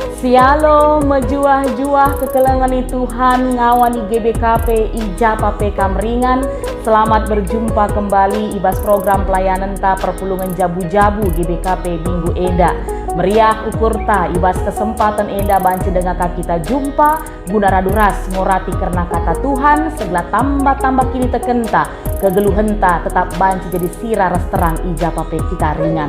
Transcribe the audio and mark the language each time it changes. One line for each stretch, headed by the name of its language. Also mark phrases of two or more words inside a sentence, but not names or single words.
Batak Karo: Shalom, mejuah-juah kekelengan Tuhan ngawani GBKP Ijapa PK Meringan.
Indonesian: Selamat berjumpa kembali
Batak Karo: ibas
Indonesian: program pelayanan
Batak Karo: ta perpulungan jabu-jabu GBKP Minggu Enda. Meriah ukur ta ibas kesempatan Enda banci
Indonesian: dengan kita jumpa guna
Batak Karo: raduras ngorati
Indonesian: karena kata Tuhan segala
Batak Karo: tambah-tambah kini tekenta kegeluhenta tetap banci jadi sira ras terang Ijapa PK kita ringan.